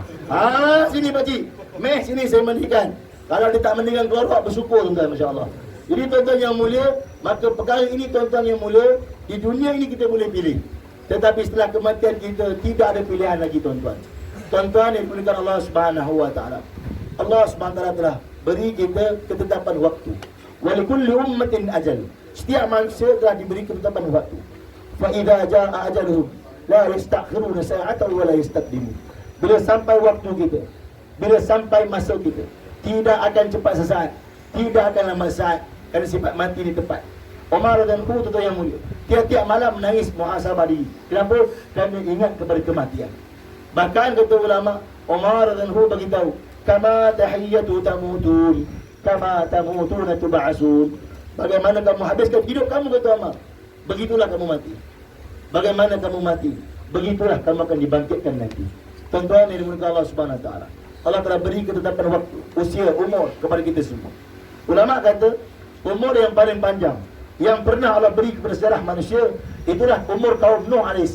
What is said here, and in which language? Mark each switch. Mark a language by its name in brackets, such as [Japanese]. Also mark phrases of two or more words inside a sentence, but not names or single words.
[Malay] Sini pakcik, meh sini saya mandikan. Kalau dia tak mandikan keluar, bersyukur tuan-tuan, [Arabic] ما شاء الله. [Malay] Jadi tuan-tuan yang mulia, maka perkara ini tuan-tuan yang mulia, di dunia ini kita boleh pilih. Tetapi setelah kematian kita, tidak ada pilihan lagi tuan-tuan. Tuan-tuan yang dimuliakan Allah [Arabic] سبحانه وتعالى. [Malay] Allah [Arabic] سبحانه وتعالى [Malay] telah beri kita ketetapan waktu. [Arabic] ولكل أمة أجل. [Malay] Setiap manusia telah diberi ketetapan waktu. [Arabic] فإذا جاء أجلهم لا يستأخرون ساعة ولا يستقدمون. [Malay] Bila sampai waktu kita, bila sampai masa kita, tidak akan cepat sesaat, tidak akan lambat saat, kerana sifat mati ni tepat. Umar dan Abu tuan yang mulia, tiap-tiap malam menangis muhasabah diri. Kenapa? Kerana ingat kepada kematian. Bahkan kata ulama, Umar dan Abu bagi tahu, [Arabic] كما تحيون تموتون كما تموتون تبعثون. [Malay] Bagaimana kamu habiskan hidup kamu, kata Umar, begitulah kamu mati. Bagaimana kamu mati, begitulah kamu akan dibangkitkan nanti. Tuan-tuan yang dimuliakan Allah [Arabic] سبحانه وتعالى, [Malay] Allah telah beri ketetapan waktu, usia, umur kepada kita semua. Ulama kata, umur yang paling panjang yang pernah Allah beri kepada sejarah manusia, itulah umur kaum Nuh AS.